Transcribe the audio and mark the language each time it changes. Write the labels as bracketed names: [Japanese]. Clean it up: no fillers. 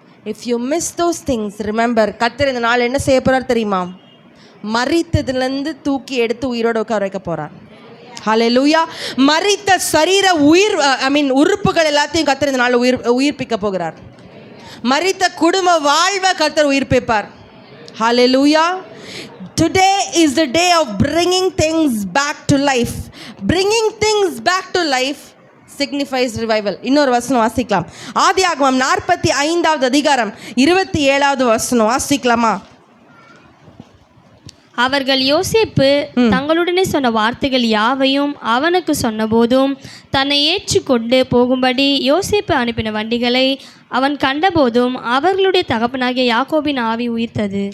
[English] if you miss those things, remember, [Tamil] கர்த்தர் இந்த நாள் என்ன செய்ய போகிறார் தெரியுமா? மரித்ததுலேருந்து தூக்கி எடுத்து உயிரோடு உட்கார வைக்க போகிறார். ஹல்லேலூயா. மரித்த சரீர உறுப்புகள் எல்லாத்தையும் கர்த்தர் இந்த நாள் உயிர்ப்பிக்க போகிறார். மரித்த குடும்ப வாழ்வை கர்த்தர் உயிர்ப்பிப்பார். ஹல்லேலூயா. [English] Today is the day of bringing things back to life. Bringing things back to life signifies revival. [Tamil] இன்னொரு வசனம் வாசிக்கலாம். ஆதியாகமம் 45வது அதிகாரம் 27வது வசனம் வாசிக்கலாமா? அவர்கள் யோசேப்பு தங்களுடனே சொன்ன வார்த்தைகள் யாவையும் அவனுக்கு சொன்னபோதும் தன்னை ஏற்றுக்கொண்டு போகும்படி யோசேப்பு அனுப்பின வண்டிகளை அவன் கண்டபோதும் அவர்களுடைய தகப்பனாகிய யாக்கோபின் ஆவி உயிர்த்தது.